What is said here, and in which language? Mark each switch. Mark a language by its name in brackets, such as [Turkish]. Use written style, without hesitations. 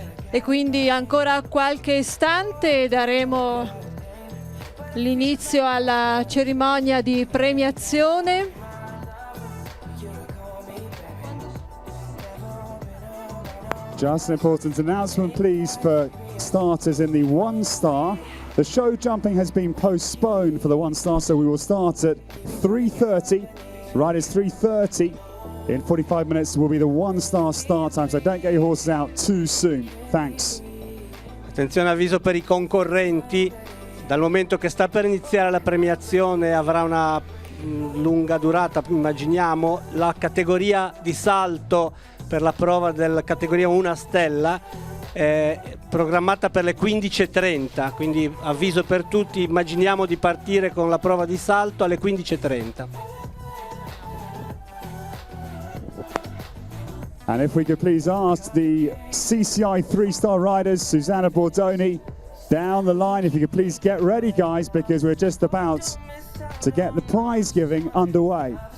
[Italian] E quindi ancora qualche istante daremo l'inizio alla cerimonia di premiazione. [English] Just an important announcement, please, for starters in the 1-star. The show jumping has been postponed for the 1-star, so we will start at 3:30. Right, it's 3:30. In 45 minutes will be the 1-star start time, so don't get your horses out too soon. Thanks. [Italian] Attenzione, avviso per i concorrenti. Dal momento che sta per iniziare la premiazione, avrà una lunga durata, immaginiamo. La categoria di salto per la prova della categoria 1 stella è programmata per le 15:30, quindi avviso per tutti, immaginiamo di partire con la prova di salto alle 15:30. [English] And if we could please ask the CCI 3-star riders, Susanna Bordoni, down the line, if you could please get ready, guys, because we're just about to get the prize giving underway.